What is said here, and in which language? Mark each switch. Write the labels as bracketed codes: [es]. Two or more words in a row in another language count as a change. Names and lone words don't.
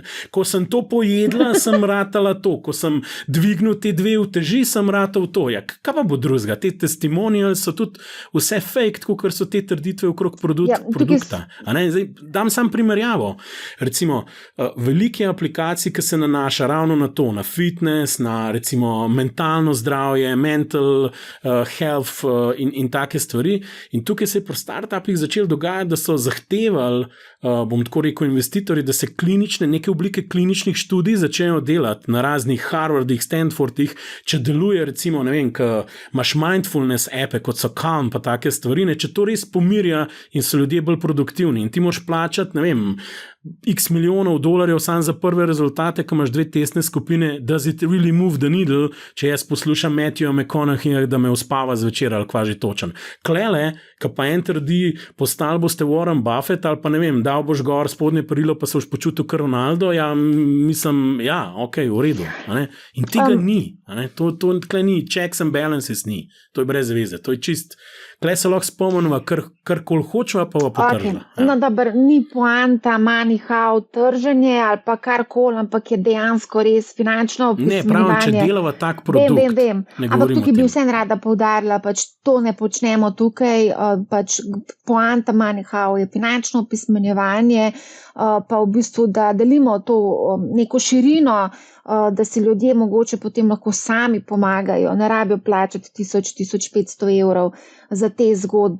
[sl] Ko sem to pojedla, sem ratala to, ko sem dvignil te 2 uteži, sem ratal to. Ja, kaj pa bo drugega? Te testimonial so tudi vse fake, kot so te trditve okrog produkta. Zdaj, dam sam primerjavo. Recimo, velike aplikacije, ki se nanaša ravno na to, na fitness, na recimo mentalno zdravje, [en] mental health in take stvari. [sl] In tukaj se je pri startupih začelo dogajati, da so zahtevali, bom tako rekel, investitorji, da se neke oblike kliničnih študij začnejo delati na raznih Harvardih, Stanfordih, če deluje recimo, ne vem, ko imaš [en] mindfulness appe, [sl] kot so Calm, pa take stvari, če to res pomirja in so ljudje bolj produktivni in ti moraš plačati, ne vem, x milijonov dolarjev samo za prve rezultate, ko imaš 2 testne skupine, [en] does it really move the needle, [sl] če jaz poslušam Matthew McConaughey, da me uspava zvečer ali kva že točen. Klele, ko pa en trdi, postali boste Warren Buffett ali pa ne vem, dal boš gor spodnje perilo, pa se boš počutil kot Ronaldo, ja, mislim, ja, ok, v redu. In tega ni. To tle ni, [en] checks and balances [sl] ni. To je brez veze, to je čist. Tle se lahko spomnimo, kar kol hočeva, pa potržila. Okay. No, dobro, ni poanta manihao trženje ali pa karkoli, ampak je dejansko res finančno opismenjevanje. Ne, pravim, če delava tak produkt. Vem. Ampak tukaj bi vsem rada poudarila, pač to ne počnemo tukaj, pač poanta manihao je finančno opismenjevanje, pa v bistvu, da delimo to neko širino, da si ljudje mogoče potem lahko sami pomagajo, ne rabijo plačati 1000-1500 evrov za te zgodbe.